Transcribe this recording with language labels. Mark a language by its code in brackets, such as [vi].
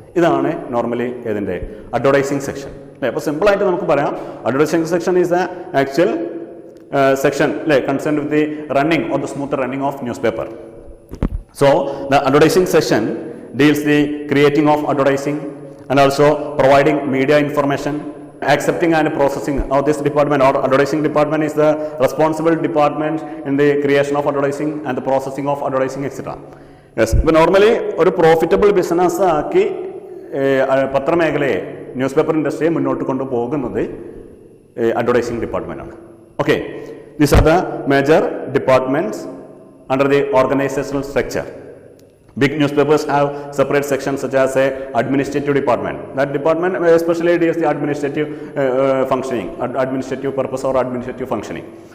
[ml] ഇതാണ് നോർമലി ഇതിൻ്റെ advertising section. അല്ലേ, അപ്പോൾ സിമ്പിളായിട്ട് നമുക്ക് പറയാം, [en] Advertising section is the actual section concerned with the running or the smooth running of newspaper. So the advertising section deals the creating of advertising and also providing media information, accepting and processing of this department or advertising department is the responsible department in the creation of advertising and the processing of advertising, etc. Yes, but normally [ml] ഒരു profitable business ആക്കി പത്രമേഖലയെ, news paper ഇൻഡസ്ട്രിയെ മുന്നോട്ട് കൊണ്ടുപോകുന്നത് advertising department ആണ്. [en] Okay, these are the major departments under the organizational structure. Big newspapers have separate sections such as a administrative department. That department especially deals the administrative functioning, administrative purpose or administrative functioning.